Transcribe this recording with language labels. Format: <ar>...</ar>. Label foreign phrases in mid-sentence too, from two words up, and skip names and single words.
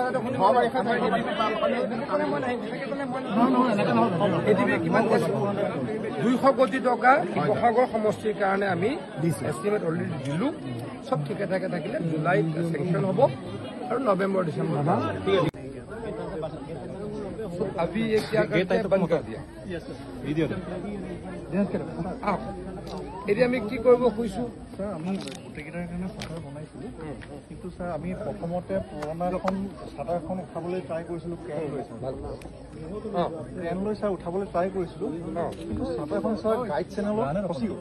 <as>এডিবি কিমান 200 কোটি টকা শিৱসাগৰ সমষ্টিৰ কাৰণে আমি এষ্টিমেট অলৰেডি দিলো সব ঠিকে থাকে থাকিলে জুলাইত চেংচন হ'ব আৰু নৱেম্বৰ ডিচেম্বৰ</as> <hi>अभी ये क्या करते हैं बंद कर दिया</hi> <as>এতিয়া আমি কি কৰিব খুজিছো স্যাৰ আমি গোটেইকেইটাৰ কাৰণে চাটাৰ বনাইছিলোঁ কিন্তু স্যাৰ আমি প্ৰথমতে পুৰণা এখন চাটাৰখন উঠাবলৈ ট্ৰাই কৰিছিলোঁ ক্ৰেন লৈ স্যাৰ উঠাবলৈ ট্ৰাই কৰিছিলোঁ কিন্তু চাটাৰখন স্যাৰ</as> <en>guide channel</en> <as>ফচি গ'ল</as>